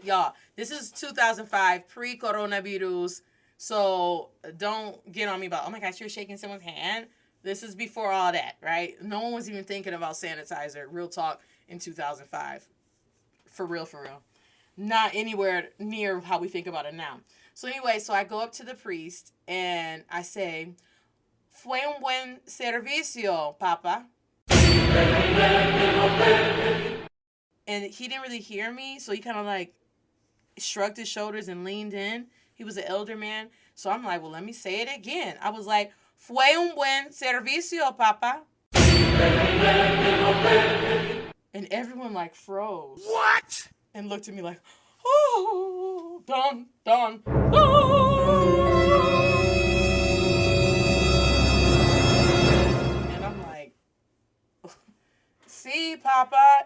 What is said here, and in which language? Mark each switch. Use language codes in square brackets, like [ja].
[en] Y'all, this is 2005, pre-coronavirus. So don't get on me about, oh my gosh, you're shaking someone's hand. This is before all that, right? No one was even thinking about sanitizer, real talk, in 2005. For real, for real. Not anywhere near how we think about it now. So anyway, so I go up to the priest and I say, [es] fue un buen servicio, papa. [en] And he didn't really hear me, so he kind of like shrugged his shoulders and leaned in. He was an elder man. So I'm like, well, let me say it again. I was like, [es] fue un buen servicio, papa. [en] And everyone like froze. What? And looked at me like, oh, dun, dun, dun. And I'm like, see, papa?